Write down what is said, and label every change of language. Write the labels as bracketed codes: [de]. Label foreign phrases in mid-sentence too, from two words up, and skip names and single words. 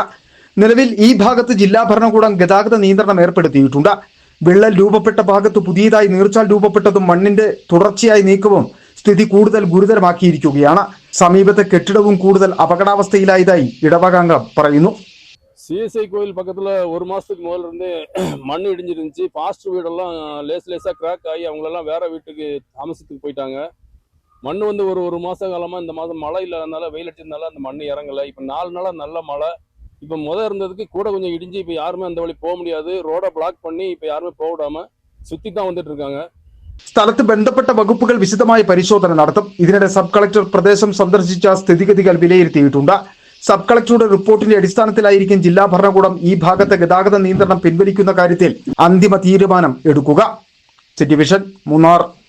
[ml] നിലവിൽ ഈ ഭാഗത്ത് ജില്ലാ ഭരണകൂടം ഗതാഗത നിയന്ത്രണം ഏർപ്പെടുത്തിയിട്ടുണ്ട്. വിള്ളൽ രൂപപ്പെട്ട ഭാഗത്ത് പുതിയതായി നീർച്ചാൽ രൂപപ്പെട്ടതും മണ്ണിന്റെ തുടർച്ചയായ നീക്കവും സ്ഥിതി കൂടുതൽ ഗുരുതരമാക്കിയിരിക്കുകയാണ്. സമീപത്തെ കെട്ടിടവും കൂടുതൽ അപകടാവസ്ഥയിലായതായി ഇടവകാംഗം പറയുന്നു. [ta] CSI கோயில் பக்கத்தில் 1 மாதத்துக்கு முதல்ல இருந்து மண் இடிஞ்சிருந்துச்சு. பாஸ்டர் வீடெல்லாம் லேசாக கிராக் ஆகி அவங்களெல்லாம் வேற வீட்டுக்கு தாமசத்துக்கு போயிட்டாங்க. மண் வந்து ஒரு மாதம் காலமாக இந்த மாதம் மழை இல்லாதனால வெயில் அடிச்சதுனால அந்த மண் இறங்கலை. இப்போ 4 நாளாக நல்ல மழை. இப்போ இருந்ததுக்கு கூட கொஞ்சம் இடிஞ்சு இப்போ யாருமே அந்த வழி போக முடியாது. ரோடை பிளாக் பண்ணி இப்போ யாருமே போக விடாம சுற்றி தான் வந்துட்டு இருக்காங்க. [ml] സ്ഥലത്ത് ബന്ധപ്പെട്ട വകുപ്പുകൾ വിശദമായ പരിശോധന നടത്തും. ഇതിനിടെ സബ് കളക്ടർ പ്രദേശം സന്ദർശിച്ച സ്ഥിതിഗതികൾ വിലയിരുത്തിയിട്ടുണ്ട്. സബ് കളക്ടറുടെ റിപ്പോർട്ടിന്റെ അടിസ്ഥാനത്തിലായിരിക്കും ജില്ലാ ഭരണകൂടം ഈ ഭാഗത്തെ ഗതാഗത നിയന്ത്രണം പിൻവലിക്കുന്ന കാര്യത്തിൽ അന്തിമ തീരുമാനം എടുക്കുക. സിറ്റി വിഷൻ, മൂന്നാർ.